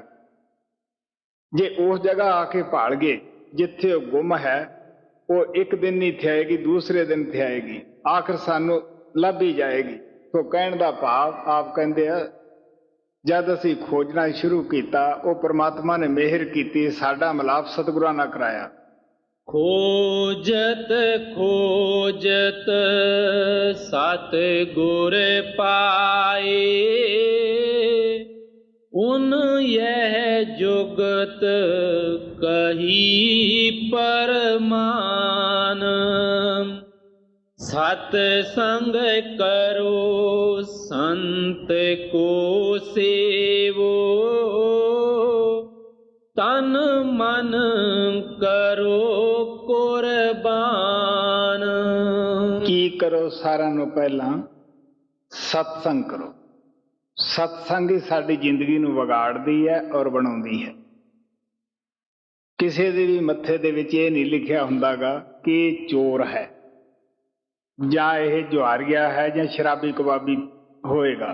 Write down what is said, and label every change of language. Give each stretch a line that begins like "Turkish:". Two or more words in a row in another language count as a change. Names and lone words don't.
Punjabi: ਜੇ ਉਸ ਜਗ੍ਹਾ ਆ ਕੇ ਭਾਲ ਗਏ ਜਿੱਥੇ ਉਹ ਗੁੰਮ ਹੈ, ਉਹ ਇੱਕ ਦਿਨ ਨਹੀਂ ਥਿਆਏਗੀ, ਦੂਸਰੇ ਦਿਨ ਥਿਆਏਗੀ, ਆਖਰ ਸਾਨੂੰ ਲੱਭ ਹੀ ਜਾਏਗੀ। ਤੋਂ ਕਹਿਣ ਦਾ ਭਾਵ ਆਪ ਕਹਿੰਦੇ ਆ, ਜਦ ਅਸੀਂ ਖੋਜਣਾ ਸ਼ੁਰੂ ਕੀਤਾ, ਉਹ ਪਰਮਾਤਮਾ ਨੇ ਮਿਹਰ ਕੀਤੀ, ਸਾਡਾ ਮਿਲਾਪ ਸਤਿਗੁਰਾਂ ਨਾਲ ਕਰਾਇਆ।
Hindi: खोजत खोजत सतगुर पाए, उन यह जुगत कही परमान। सत्संग करो संत को सेवो, तन मन करो कुर्बान।
Punjabi: ਕੀ ਕਰੋ? ਸਾਰਿਆਂ ਨੂੰ ਪਹਿਲਾਂ ਸਤਸੰਗ ਕਰੋ। ਸਤਸੰਗ ਹੀ ਸਾਡੀ ਜ਼ਿੰਦਗੀ ਨੂੰ ਵਿਗਾੜਦੀ ਹੈ ਔਰ ਬਣਾਉਂਦੀ ਹੈ। ਕਿਸੇ ਦੇ ਵੀ ਮੱਥੇ ਦੇ ਵਿੱਚ ਇਹ ਨਹੀਂ ਲਿਖਿਆ ਹੁੰਦਾਗਾ ਕਿ ਇਹ ਚੋਰ ਹੈ ਜਾਂ ਇਹ ਜੁਆਰੀਆ ਹੈ ਜਾਂ ਸ਼ਰਾਬੀ ਕਬਾਬੀ ਹੋਏਗਾ।